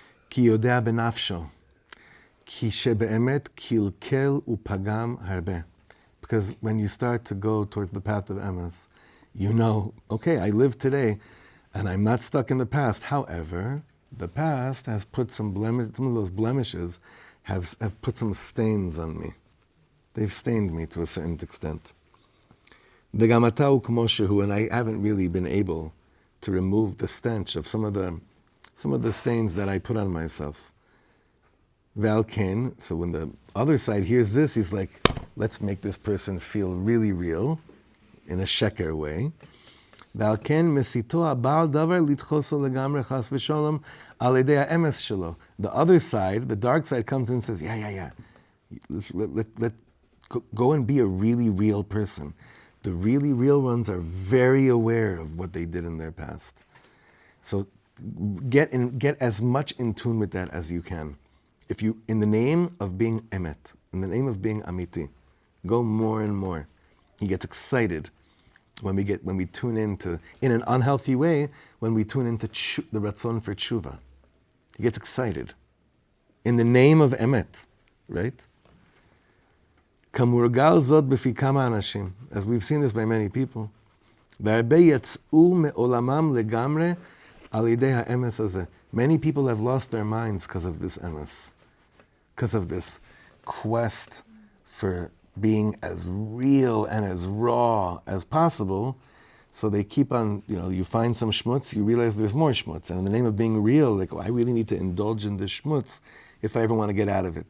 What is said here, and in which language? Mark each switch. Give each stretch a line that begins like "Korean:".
Hebrew: כי יודע בנפשו, כי שבאמת קלקל ופגם הרבה.
English: Because when you start to go towards the path of Emes, you know, okay, I live today, and I'm not stuck in the past. However, the past has put some of those blemishes have put some stains on me. They've stained me to a certain extent.
Hebrew: וגם אתה הוא כמו שהוא,
English: and I haven't really been able to remove the stench of some of the stains that I put on myself. ועל כן, so when the other side hears this, he's like, let's make this person feel really real, in a Cheker way.
Hebrew: ועל כן מסיתו הבעל דבר לדחוסו לגמרי חס ושלום על ידי האמס שלו.
English: The other side, the dark side, comes in and says, yeah. Let go and be a really real person. The really real ones are very aware of what they did in their past. So get as much in tune with that as you can. If you, in the name of being Emet, in the name of being Amiti, go more and more. He gets excited when we tune into, in an unhealthy way, when we tune into the ratzon for tshuva. He gets excited. In the name of Emet, right?
Hebrew: כמורגל זאת בפי כמה אנשים,
English: as we've seen this by many people,
Hebrew: והרבה יצאו מעולמם לגמרי על ידי האמס הזה.
English: Many people have lost their minds because of this emes, because of this quest for being as real and as raw as possible. So they keep on, you find some schmutz, you realize there's more schmutz. And in the name of being real, like, I really need to indulge in this schmutz if I ever want to get out of it.